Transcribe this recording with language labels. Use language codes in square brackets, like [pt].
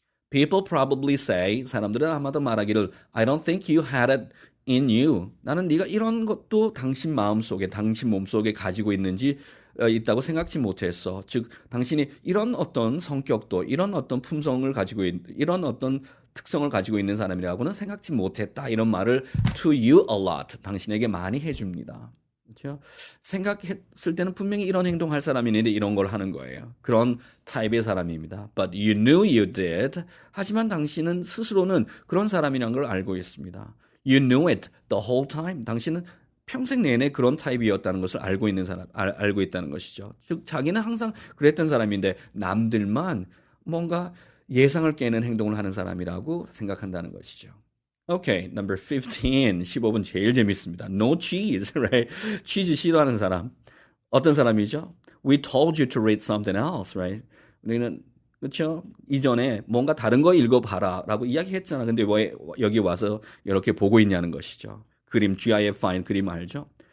[en] People probably say, [ko] 사람들은 아마도 말하기를 [en] I don't think you had it in you. [ko] 나는 네가 이런 것도 당신 마음속에, 당신 몸속에 가지고 있다고 생각지 못했어. 즉, 당신이 이런 어떤 성격도, 이런 어떤 품성을 가지고 이런 어떤 특성을 가지고 있는 사람이라고는 생각지 못했다. 이런 말을 [en] to you a lot, [ko] 당신에게 많이 해줍니다. 그렇죠? 생각했을 때는 분명히 이런 행동할 사람이 있는데 이런 걸 하는 거예요. 그런 타입의 사람입니다. [en] But you knew you did. [ko] 하지만 당신은 스스로는 그런 사람이라는 걸 알고 있습니다. [en] You knew it the whole time. [ko] 당신은 평생 내내 그런 타입이었다는 것을 알고 있다는 것이죠. 즉, 자기는 항상 그랬던 사람인데 남들만 뭔가 예상을 깨는 행동을 하는 사람이라고 생각한다는 것이죠. [en] Okay, number 15. [ko] 15번 제일 재밌습니다. [en] No cheese, right? [ko] 치즈 싫어하는 사람. 어떤 사람이죠? [en] We told you to read something else, right? [ko] 우리는 그렇죠? 이전에 뭔가 다른 거 읽어봐라 라고 이야기했잖아. 근데 왜 여기 와서 이렇게 보고 있냐는 것이죠. 그림, GIF 파일 그림 알죠?